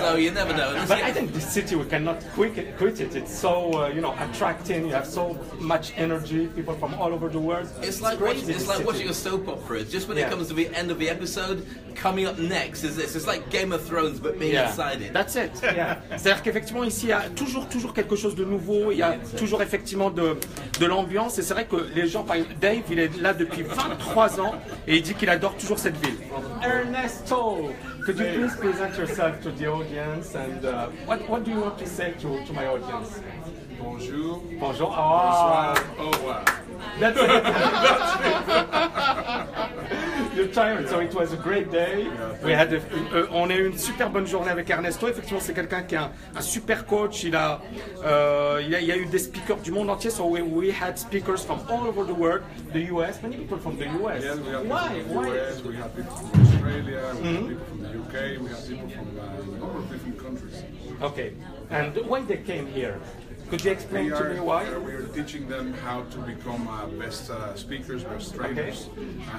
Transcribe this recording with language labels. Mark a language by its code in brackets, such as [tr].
[en] So you never know. But I think this city, we cannot quit it. It's so attracting. You have so much energy. People from all over the world. It's like watching a soap opera. Just when it comes to the end of the episode, coming up next is this. It's like Game of Thrones, but being inside it. That's it. Yeah. [fr] C'est-à-dire qu'effectivement ici il y a toujours quelque chose de nouveau. Il y a toujours effectivement de l'ambiance. Et c'est vrai que les gens, par exemple, Dave, il est là depuis 23 ans et il dit qu'il adore toujours cette ville. [en] Ernesto, could you please present yourself to the audience and what do you want to say to my audience? [fr] Bonjour. Bonjour. Bonsoir. Au revoir. [en] That's it. You're tired, so it was a great day. [fr] On a eu une super bonne journée avec Ernesto. Effectivement, c'est quelqu'un qui est un super coach. Il y a eu des speakers du monde entier. [en] So we had speakers from all over the world. The US, many people from the US. Yes, we have people Why? from the US, we have people from Australia, we have people from the UK, we have people from a number of different countries. Okay, and why they came here? Could you explain to me why? We are teaching them how to become best speakers, best trainers. Okay.